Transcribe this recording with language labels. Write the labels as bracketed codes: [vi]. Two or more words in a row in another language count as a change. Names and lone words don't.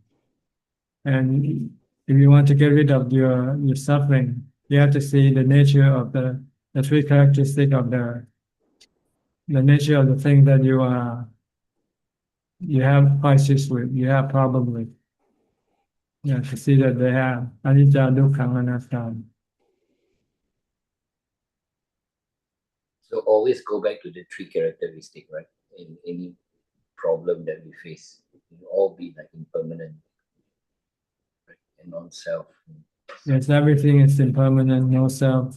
[en] And if you want to get rid of your suffering, you have to see the nature of the three characteristics of the nature of the thing that you have crisis with, you have problem with. You have to see that they have [pi] anicca, dukkha, anatta. [en] So always go back to the three characteristics, right? In any problem that we face, it will all be like impermanent, right? And non-self. Yes, everything is impermanent, no self.